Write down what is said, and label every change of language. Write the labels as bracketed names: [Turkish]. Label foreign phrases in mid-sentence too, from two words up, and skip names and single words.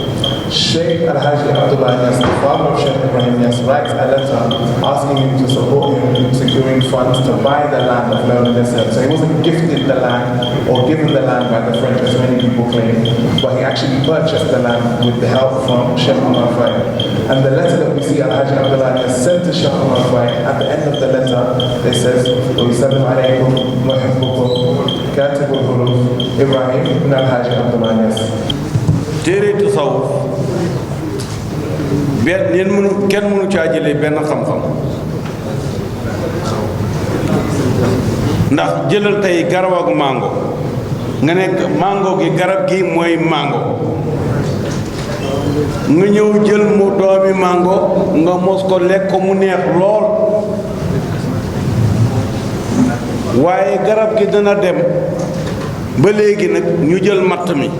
[English] Sheikh Al-Haji Abdullah Niass, the father of Sheikh Ibrahim Niass, writes a letter asking him to support him in securing funds to buy the land of Leona Niassen. So he wasn't gifted the land or given the land by the French, as many people claim, but he actually purchased the land with the help from Sheikh Omar Faye. And the letter that we see Al-Haji Abdullah Niass sent to Sheikh Omar Faye, at the end of the letter, it says, [Arabic] وَيُسَلِّمْ عَلَيْكُمْ وَيُحِبُّكُمْ كَاتِبُ الْحُرُوفِ Ibrahim ibn Al-Haji Abdullah Niass. [Wolof] téere tasawuf kenn mënu caa jëlee benn xam-xam ndax jëlal tey garab ak mango nga nekk mango gi garab gi mooy mango nga ñëw jël mu doomi mango nga mos ko lekk ko mu neex lool waaye garab gi dana dem ba léegi nag ñu jël matt